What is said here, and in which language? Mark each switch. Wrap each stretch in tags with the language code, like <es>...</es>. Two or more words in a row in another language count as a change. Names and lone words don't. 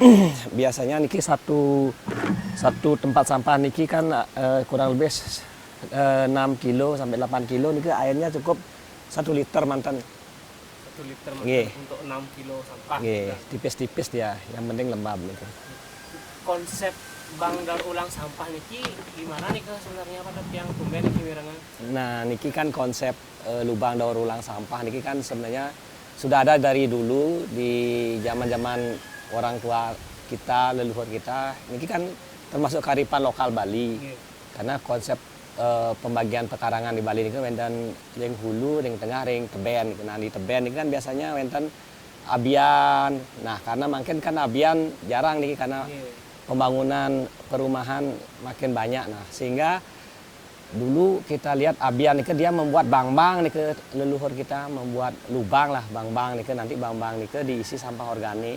<id>Biasanya niki satu tempat sampah niki kan kurang lebih 6 kilo sampai 8 kilo niki airnya cukup 1 liter mantan. 1 liter Nggih. untuk 6 kilo sampah. Nggih, tipis-tipis dia, yang penting lembab niki. Konsep Bang daur ulang sampah niki gimana nih ke sebenarnya Pak yang tumben niki wirangan? Nah, niki kan konsep lubang daur ulang sampah niki kan sebenarnya sudah ada dari dulu di zaman-zaman orang tua kita, leluhur kita. Niki kan termasuk kearifan lokal Bali. Nggih. Karena konsep pembagian pekarangan di Bali</id> <ban>niku wonten ring hulu, ring tengah, ring teben.</ban> <id>Nah di teben ini kan biasanya</id> <ban>wonten abian.</ban> <id>Nah karena makin kan abian jarang nih karena pembangunan perumahan makin banyak. Nah sehingga dulu kita lihat abian nih dia membuat bang-bang nih ke leluhur kita membuat lubang lah bang-bang nih nanti bang-bang nih diisi sampah organik.</id>